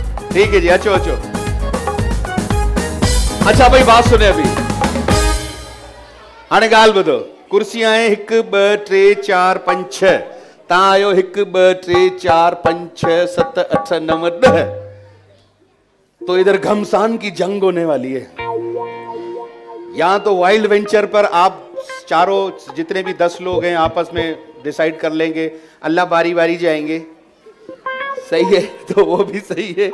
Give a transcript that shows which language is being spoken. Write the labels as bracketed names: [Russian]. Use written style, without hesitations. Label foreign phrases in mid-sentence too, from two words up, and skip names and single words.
[Urdu] ٹھیک ہے جی, [Sindhi] अचो अचो। [Urdu] اچھا بھائی بات سنے ابھی [Sindhi] हाणे ॻाल्हि ॿुधो, कुर्सियां आहे 1 2 3 4 5 6, तव्हां आयो 1 2 3 4 5 6 7 8 9 10, [Urdu] تو ادھر گھمسان کی جنگ ہونے والی ہے. یا تو وائلڈ وینچر پر آپ چاروں جتنے بھی 10 لوگ ہیں آپس میں ڈیسائیڈ کر لیں گے، اللہ باری باری جائیں گے، صحیح ہے، تو وہ بھی صحیح ہے.